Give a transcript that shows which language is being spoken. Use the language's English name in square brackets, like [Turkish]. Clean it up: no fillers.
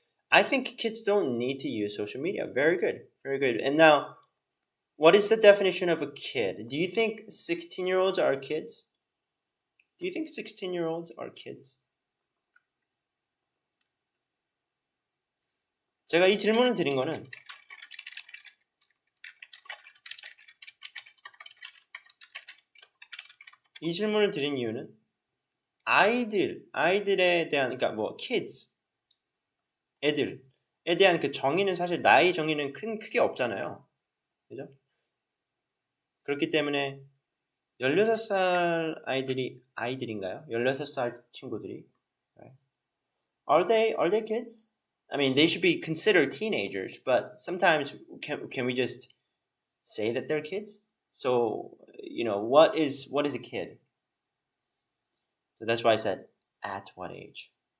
[English] I think kids don't need to use social media. Very good. Very good. And now, what is the definition of a kid? Do you think 16-year-olds are kids? Do you think 16-year-olds are kids? [Korean] 제가 이 질문을 드린 거는 이 질문을 드린 이유는 아이들에 대한 그러니까 뭐 kids 애들에 대한 그 정의는 사실 나이 정의는 크게 없잖아요. 그죠? 그렇기 때문에 16살 아이들인가요? 16살 친구들이 [English] right? Are they kids? I mean, they should be considered teenagers, but sometimes can we just say that they're kids? So, what is a kid? So that's why I said at what age?